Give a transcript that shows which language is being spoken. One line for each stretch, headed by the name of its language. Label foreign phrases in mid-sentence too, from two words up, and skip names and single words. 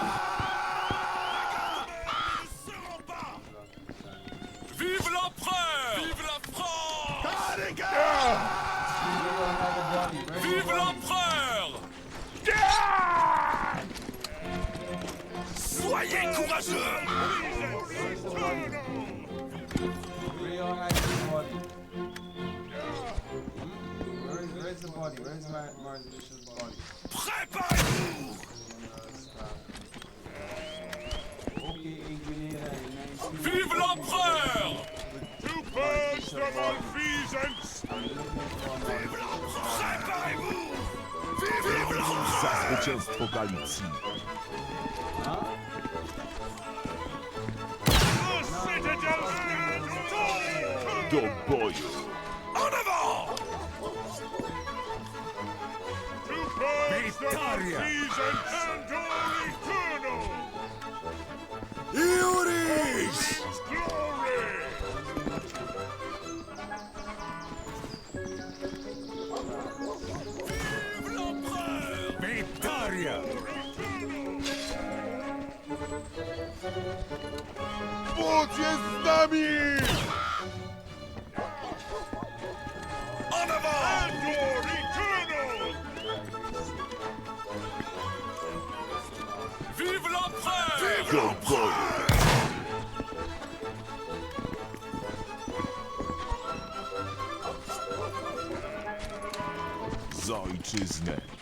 French: La garde meurt mais ne se rend pas! Vive l'empereur! Vive la France! Vive l'empereur! Soyez courageux!
English: Where's the body? Where's Maurice Bishop's body?
French: Préparez-vous! Vive l'empereur!
English: Two birds of malfeasance!
French: Vive l'empereur! Préparez-vous! Vive l'empereur!
Polish: Zwycięstwo Galicji. Do boju!
French: En avant! Victoria! Maurice! Vive l'empereur! Victoria!
Polish: Bóg jest z nami!
French: En avant! Endor Eternal! Vive l'empereur! Vive l'empereur!
Polish: Za ojczyznę!